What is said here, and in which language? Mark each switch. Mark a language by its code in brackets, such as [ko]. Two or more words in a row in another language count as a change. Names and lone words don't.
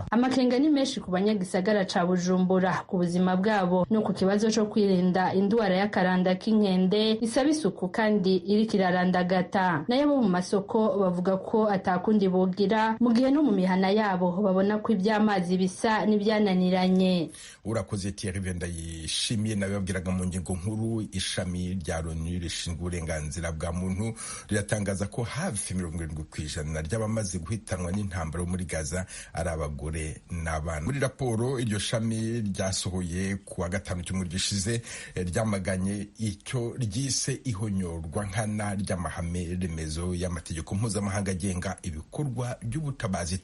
[rn] Amakenga ni menshi ku banyagisagara ca Bujumbura ku buzima bwabo no ku kibazo co kwirinda indwara y'akaranda k'inkende isaba isuku kandi iriko irarandagata. Nayo bo mu masoko bavuga ko atakundi bogira mu gihe no mu mihana yabo babona ko iby'amazi bisa n'ibyananiranye. [rw] Urakoze Thierry Venda yishimiye nawe babwiraga mu ngingo nkuru ishami rya Loni rishinzwe uburenganzira bwa muntu riratangaza ko hafi 70% ry'abamaze guhitanwa n'intambara muri Gaza ari abagore n'abana. Muri raporo iryo shami ryasohoye ku wa gatanu cy'umwaka gishize ryamaganye icyo ryise ihonyorwa nkana ry'amahame remezo y'amategeko mpuzamahanga agenga ibikorwa by'ubutabazi.